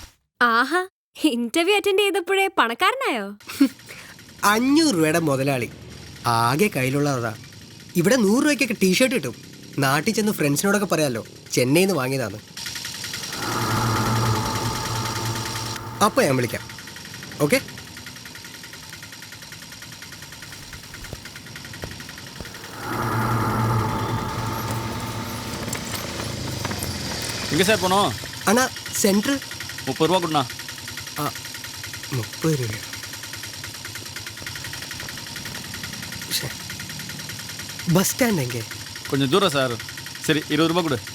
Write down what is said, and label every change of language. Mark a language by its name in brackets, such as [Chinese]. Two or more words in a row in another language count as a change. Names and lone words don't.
[Malayalam] ആഹാ, ഇന്റർവ്യൂ അറ്റൻഡ് ചെയ്തപ്പോഴേ പണക്കാരനായോ? 500 രൂപയുടെ മുതലാളി. ആകെ കയ്യിലുള്ളതാ. ഇവിടെ 100 രൂപയ്ക്കൊക്കെ ടീഷർട്ട് കിട്ടും. നാട്ടിൽ ചെന്ന് ഫ്രണ്ട്സിനോടൊക്കെ പറയാമല്ലോ ചെന്നൈയിൽ നിന്ന് വാങ്ങിയതാണ്. അപ്പം ഞാൻ വിളിക്കാം. ഓക്കെ. [Tamil] எங்கே சார் போனோம்? [Malayalam] അണ്ണാ സെൻട്രൽ [Tamil] 30 ரூபா கொடுண்ணா. [Malayalam] 30 രൂപ. [English] bus stand [Malayalam] എங்கே? [Tamil] கொஞ்சம் தூரம் சார். சரி 20 ரூபா கொடு.